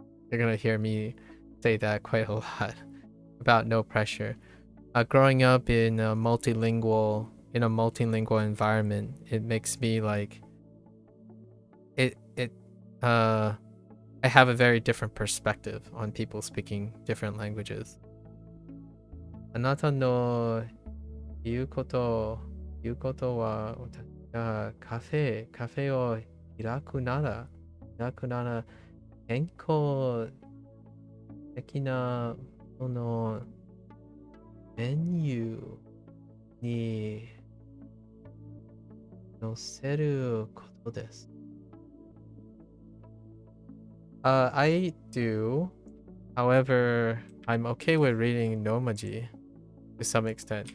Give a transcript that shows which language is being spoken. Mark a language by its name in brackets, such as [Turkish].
[English] You're gonna hear me say that quite a lot about no pressure. Growing up in a multilingual environment, it makes me like I have a very different perspective on people speaking different languages. [Japanese] あなたの言うことは、私がカフェを開くなら健康的なものメニューに載せることです。 [English] I do. However, I'm okay with reading Nomaji to some extent.